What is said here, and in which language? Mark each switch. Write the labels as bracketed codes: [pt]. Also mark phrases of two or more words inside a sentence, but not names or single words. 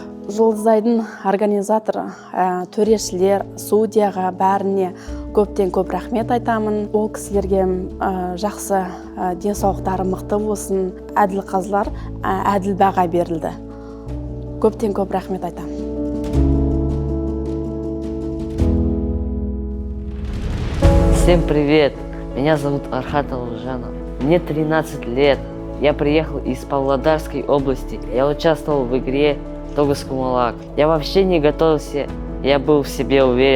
[kk] Жұлдызайдың организаторы, төрешілер, судьяға бәріне көптен көп рахмет айтамын. Ол кісілерге жақсы денсаулықтары мықты болсын, әділ қазылар әділ баға берілді. Көптен көп рахмет айтамын. [ru] Всем привет! Меня зовут Архат Аужанов. Мне 13 лет. Я приехал из Павлодарской области. Я участвовал в игре Тогус-Кумаляк. Я вообще не готовился, я был в себе уверен.